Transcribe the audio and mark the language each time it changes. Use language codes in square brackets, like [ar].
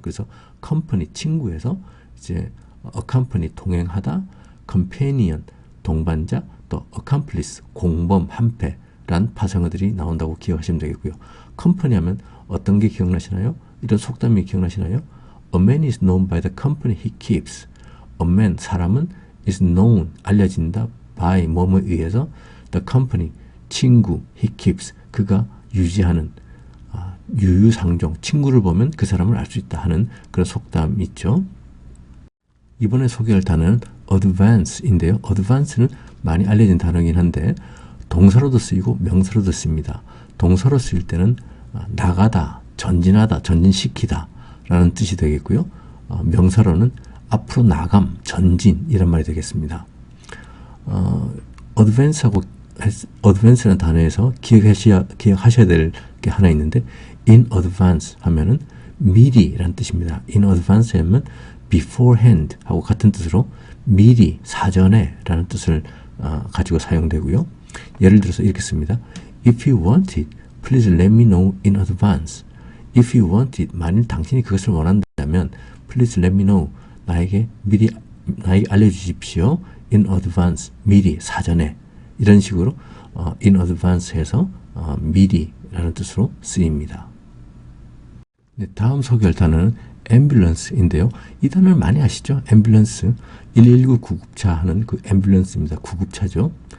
[ko] 그래서 company, 친구에서 이제 accompany, 동행하다, companion, 동반자, 또 accomplice, 공범, 한패란 파생어들이 나온다고 기억하시면 되겠고요. company 하면 어떤 게 기억나시나요? 이런 속담이 기억나시나요? [en] A man is known by the company he keeps. [ko] A man, 사람은 is known, 알려진다, by, 뭐뭐에 의해서 the company, 친구, [en] he keeps, [ko] 그가 유지하는 유유상종, 친구를 보면 그 사람을 알 수 있다 하는 그런 속담이 있죠. 이번에 소개할 단어는 advance인데요. advance는 많이 알려진 단어이긴 한데 동사로도 쓰이고 명사로도 씁니다. 동사로 쓰일 때는 나가다, 전진하다, 전진시키다 라는 뜻이 되겠고요. 명사로는 앞으로 나감, 전진 이런 말이 되겠습니다. advance라는 단어에서 기억하셔야 될 게 하나 있는데 in advance 하면은 미리 라는 뜻입니다. in advance 하면 beforehand 하고 같은 뜻으로 미리, 사전에 라는 뜻을 가지고 사용되고요. 예를 들어서 이렇게 씁니다. [en] If you want it, please let me know in advance. If you want it, [ko] 만일 당신이 그것을 원한다면 [en] please let me know, [ko] 나에게 알려주십시오. in advance, 미리, 사전에 이런 식으로 in advance 해서 미리 라는 뜻으로 쓰입니다. 네, 다음 소개할 단어는 ambulance인데요. 이 단어를 많이 아시죠? 앰뷸런스, 119 구급차 하는 그 앰뷸런스입니다. 구급차죠.